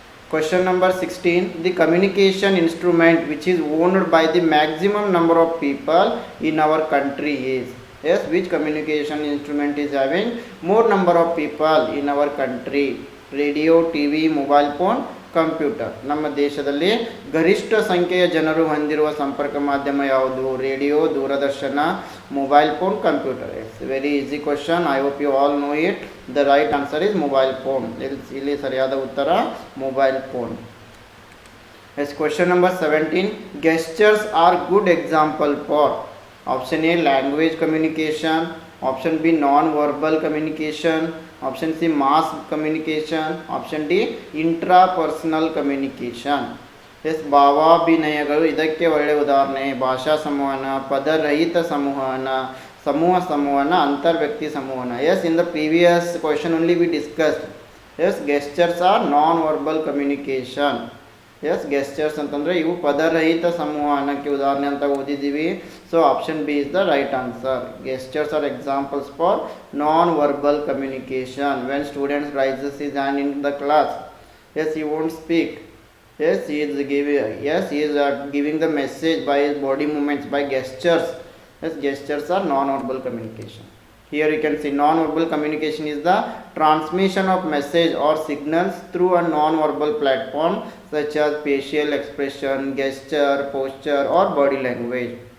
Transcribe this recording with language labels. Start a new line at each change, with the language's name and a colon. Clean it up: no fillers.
English: Question number 16. The communication instrument which is owned by the maximum number of people in our country is. Yes, which communication instrument is having more number of people in our country? Radio, TV, mobile phone, computer.
Kannada: ನಮ್ಮ ದೇಶದಲ್ಲಿ ಗರಿಷ್ಠ ಸಂಖ್ಯೆಯ ಜನರು ಹೊಂದಿರುವ ಸಂಪರ್ಕ ಮಾಧ್ಯಮ ಯಾವುದು? Radio, Doordarshan, mobile phone, computer.
English: It's very easy question. I hope you all know it. The right answer is mobile phone.
Kannada: ಇಲ್ಲಿ ಸರಿಯಾದ ಉತ್ತರ mobile phone.
English: Yes question number 17. Gestures are good example for option A language communication, option B non verbal communication, option C mass communication, option D intrapersonal communication.
Kannada: S ಭಾವಾಭಿನಯಗಳು ಇದಕ್ಕೆ ಒಳ್ಳೆಯ ಉದಾಹರಣೆ. ಭಾಷಾ ಸಂವಹನ, ಪದರಹಿತ ಸಂವಹನ, ಸಂವಹನ, ಅಂತರ್ವ್ಯಕ್ತಿ ಸಂವಹನ.
English: Yes in the previous question only we discussed. Yes gestures are non verbal communication.
Kannada: S gestures ಅಂತಂದರೆ ಇವು ಪದರಹಿತ ಸಂವಹನಕ್ಕೆ ಉದಾಹರಣೆ ಅಂತ ಓದಿದ್ದೀವಿ.
English: So option B is the right answer. Gestures are examples for non verbal communication. When students raises his hand in the class, yes he won't speak. Yes, he is giving the message by his body movements, by gestures. Yes, gestures are non-verbal communication. Here you can see non-verbal communication is the transmission of message or signals through a non-verbal platform such as facial expression, gesture, posture or body language.